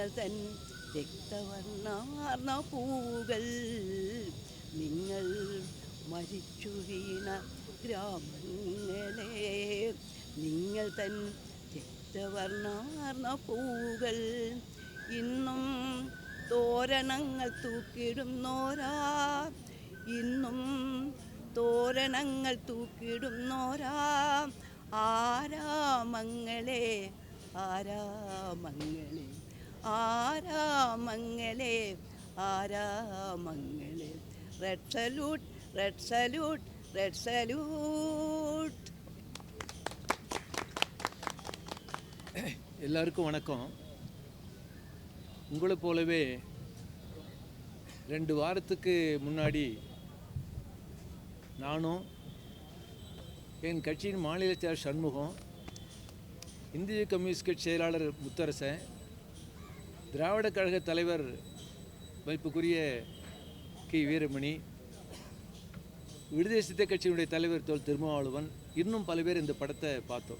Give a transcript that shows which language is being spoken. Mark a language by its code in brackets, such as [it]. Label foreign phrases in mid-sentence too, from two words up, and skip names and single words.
[ml] തൻ രക്തവർണ്ണാർന്ന പൂവുകൾ, നിങ്ങൾ മരിച്ചു വീണ ഗ്രാമങ്ങളെ, നിങ്ങൾ തൻ രക്തവർണ്ണാർന്ന പൂവുകൾ, ഇന്നും തോരണങ്ങൾ തൂക്കിടുന്നോരാ, ഇന്നും തോരണങ്ങൾ തൂക്കിടുന്നോരാ, ആരാമങ്ങളെ ആരാമങ്ങളെ ആരാമങ്ങളെ ആരാമങ്ങളെ, [en] red salute, red salute, red salute. [ta] எல்லாருக்கும் வணக்கம். உங்களை போலவே 2 வாரத்துக்கு முன்னாடி நானும் என் கட்சியின் மாநில செயலர் சண்முகம், இந்திய கம்யூனிஸ்ட் கட்சி செயலாளர் முத்தரசன், திராவிட கழக தலைவர் மதிப்புக்குரிய கி வீரமணி, விடுதலை சிறுத்தை கட்சியினுடைய தலைவர் தோல் திருமாவளவன், இன்னும் பல பேர் இந்த படத்தை பார்த்தோம்.